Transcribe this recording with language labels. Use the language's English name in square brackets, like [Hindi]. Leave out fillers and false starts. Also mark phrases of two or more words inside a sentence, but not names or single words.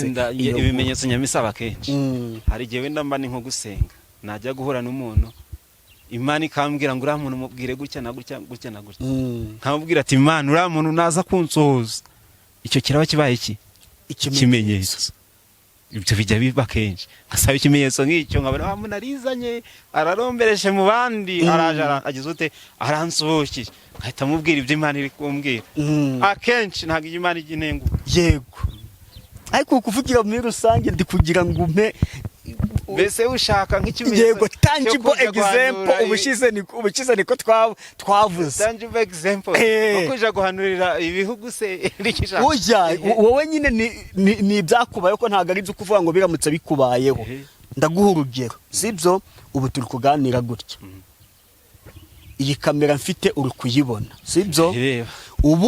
[Kinyarwanda] ibimenyetso nyamisaba kenshi hari gihe wenda mba ni nko gusenga najya guhura n'umuntu Imana ikambwira ngo uriya muntu mubwire gutya na gutya gutya na gutya nkamubwira ati Imana uriya muntu naza kunsohoza icyo kiraba kibaye iki ikimenyetso ibyo bijya biba kenshi asaba ikimenyetso nk'icyo nkabona muntu arizanye ararombereshe mu bandi araje agize ute aransohokiye nkahita mubwira ibyo Imana iri kumbwira akenshi ntabwo Imana ijya inenga yego ariko kuvugira muri rusange ndi kugira ngo umpe mbese ushaka nk'ikimenyetso yego [English] tangible example [Kinyarwanda] ubushize niko twavuze [English] tangible example [Kinyarwanda] uko uja guhanurira ibihugu se wowe nyine ni ibyakubaye ko ntabwo ari byo kuvuga ngo biramutse bikubayeho ndaguha urugero sibyo ubu turi kuganira gutya iyi kamera mfite uri kuyibona sibyo ubu